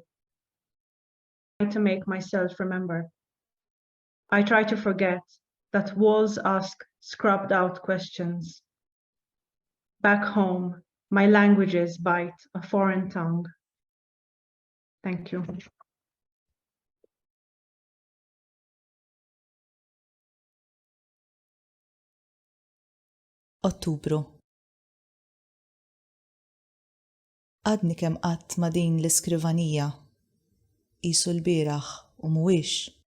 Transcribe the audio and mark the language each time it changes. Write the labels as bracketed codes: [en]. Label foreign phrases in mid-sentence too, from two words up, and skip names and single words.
[en] I try to make myself remember. I try to forget that walls ask scrubbed out questions. Back home, my languages bite a foreign tongue. Thank you. [mt] Ottubru. Għadni kemm qatt ma' din l-iskrivanija, qisu l-bieraħ u mhuwiex.